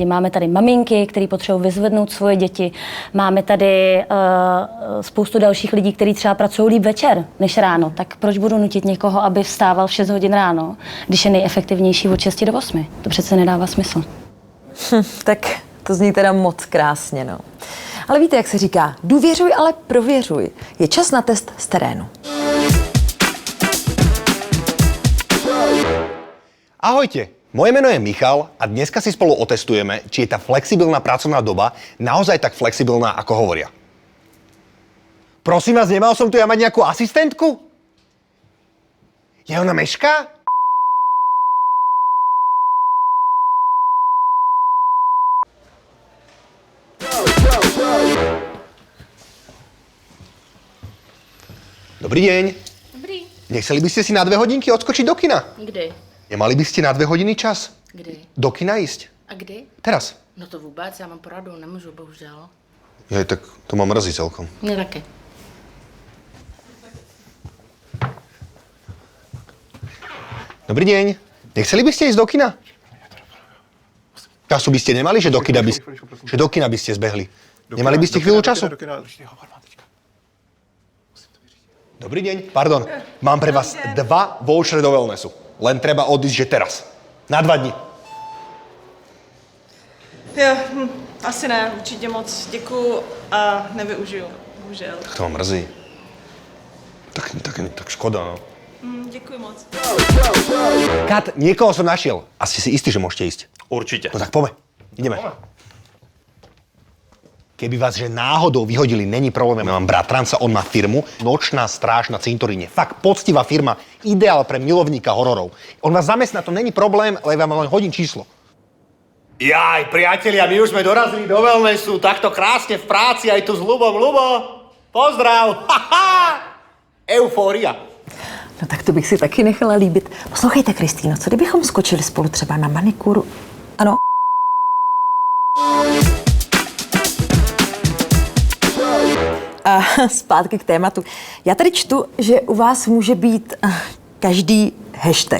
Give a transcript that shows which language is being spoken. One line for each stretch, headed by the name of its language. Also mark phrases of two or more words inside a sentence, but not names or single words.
Czech: Máme tady maminky, které potřebují vyzvednout svoje děti. Máme tady spoustu dalších lidí, kteří třeba pracují líp večer než ráno. Tak proč budu nutit někoho, aby vstával v 6 hodin ráno, když je nejefektivnější od 6 do 8? To přece nedává smysl. Tak to zní teda moc krásně, no. Ale víte, jak se říká, důvěřuj, ale prověřuj. Je čas na test z terénu.
Slovak: Ahojte, moje meno je Michal a dneska si spolu otestujeme, či je tá flexibilná pracovná doba naozaj tak flexibilná, ako hovoria. Prosím vás, nemal som tu ja mať nejakú asistentku? Je ona mešká? Dobrý deň. Dobrý. Nechceli by ste si na 2 hodinky odskočiť do kina?
Czech: Kdy?
Slovak: Nemali by ste na 2 hodiny čas?
Czech: Kdy?
Slovak: Do kina ísť?
Czech: A kdy?
Slovak: Teraz.
Czech: No to vůbec, já mám poradu, nemůžu, bohužel.
Slovak: Jej, tak to ma mrzí celkom.
Czech: Mě taky.
Slovak: Dobrý deň. Nechceli by ste ísť do kina? Času by ste nemali, že do kina by ste zbehli. Nemali by ste chvíľu času? Dobrý deň. Pardon. Mám pre vás 2 vouchery do wellnessu. Len treba odísť, že teraz. Na 2 dní.
Czech: Jo, asi ne, určitě moc děkuju a nevyužiju, bohužel.
Slovak: Tak to ma mrzí. Tak škoda, no.
Czech: Děkuji moc.
Slovak: Kat, niekoho som našiel. A ste si istí, že môžete ísť?
Czech: Určitě.
Slovak: No tak poďme. Ideme. Keby vás že náhodou vyhodili,
Czech: není problém.
Slovak: Ja mám bratranca, on má firmu, nočná stráž na cintoríne. Fakt poctivá firma, ideál pre milovníka hororov. On vás zamestná, to
Czech: není problém,
Slovak: ale vám len hodín číslo. Jaj, priatelia, my už sme dorazili do wellnessu, takto krásne v práci, aj tu s Ľubom. Ľubo, pozdrav! Eufória.
Czech: No tak to bych si taky nechala líbit. Poslouchejte, Kristýno, co kdybychom skočili spolu třeba na manikuru? Ano. A zpátky k tématu. Já tady čtu, že u vás může být každý hashtag.